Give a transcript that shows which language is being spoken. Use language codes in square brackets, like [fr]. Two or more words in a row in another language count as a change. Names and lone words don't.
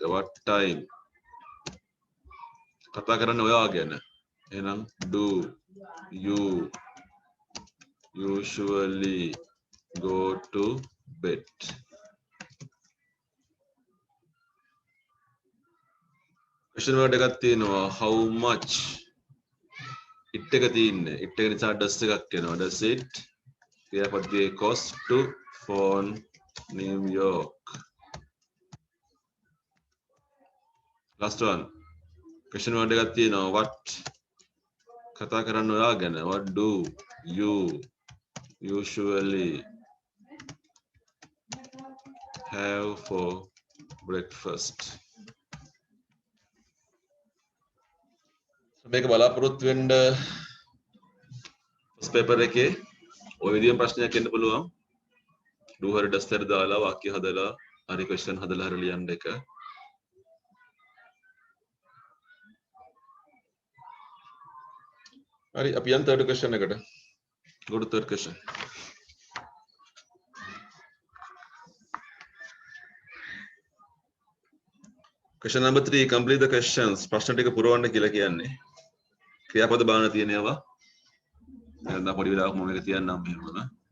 [en] what time [si] කතා කරන්නේ ඔයා ගැන. [en] එහෙනම් do you usually go to bed? question word [si] එකක් තියෙනවා [en] how much. [si] it එක තියෙන්නේ. it එක නිසා does එකක් එනවා. [en] does it ක්‍රියාපදයේ cost to phone New York? last one. question word [si] එකක් තියෙනවා what කතා කරන්න ඔයා ගැන. [en] what do you usually have for breakfast? [si] මේක බලාපොරොත්තු වෙන්න [en] first paper [si] එකේ ඔය විදිහම ප්‍රශ්නයක් එන්න පුළුවන්. do හරි does හරි දාලා වාක්‍ය හදලා හරි question හදලා හරි ලියන්න එක. හරි අපි යන් [en] third question [si] එකට. [en] go to third question. question number 3. complete the questions. [si] ප්‍රශ්න ටික පුරවන්න කියලා කියන්නේ. ක්‍රියාපද බාන තියෙනවා. දැන් පොඩි වෙලාවක් මම මේක තියන්නම් මෙහෙම.